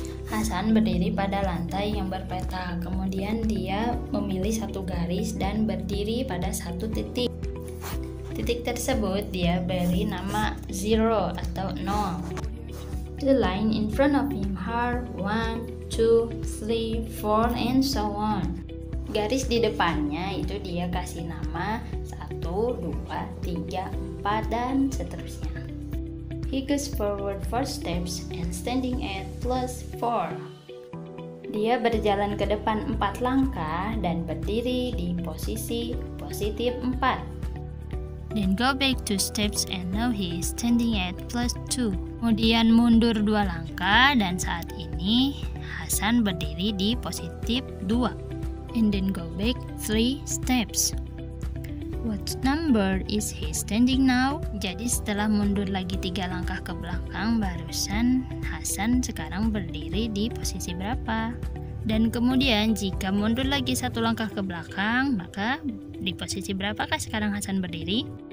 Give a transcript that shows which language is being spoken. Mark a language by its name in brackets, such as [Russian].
[Indonesian] Hasan berdiri pada lantai yang berpeta, kemudian dia memilih satu garis dan berdiri pada satu titik. Titik tersebut dia beri nama zero atau 0. [English] The line in front of him are 1, 2, 3, 4, and so on. [Indonesian] Garis di depannya itu dia kasih nama 1, 2, 3, 4, dan seterusnya. [English] He goes forward 4 steps and standing at +4. [Indonesian] Dia berjalan ke depan 4 langkah dan berdiri di posisi positif 4. [English] Then go back 2 steps and now he is standing at +2. [Indonesian] Kemudian mundur 2 langkah dan saat ini Hasan berdiri di positif 2. [English] And then go back 3 steps. What number is he standing now? [Indonesian] Jadi setelah mundur lagi 3 langkah ke belakang, barusan Hasan sekarang berdiri di posisi berapa? Dan kemudian jika mundur lagi 1 langkah ke belakang, maka di posisi berapakah sekarang Hasan berdiri?